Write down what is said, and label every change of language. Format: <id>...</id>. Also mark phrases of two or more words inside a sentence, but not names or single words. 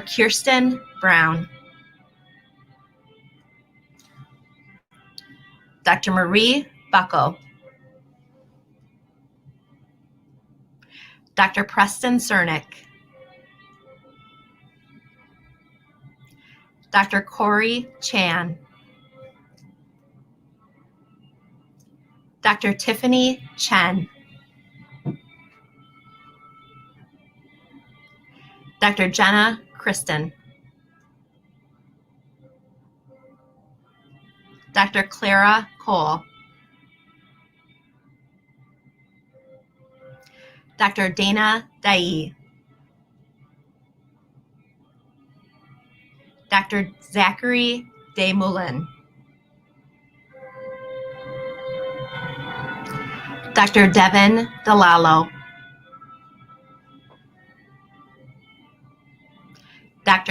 <en>Kirsten Brown, Dr. Marie Bucko, Dr. Preston Cernick, Dr. Corey Chan, Dr. Tiffany Chen, Dr. Jenna Kristen, Dr. Clara Cole, Dr. Dana Dai, Dr. Zachary Desmoulins, Dr. Devin Delalo, Dr.</en>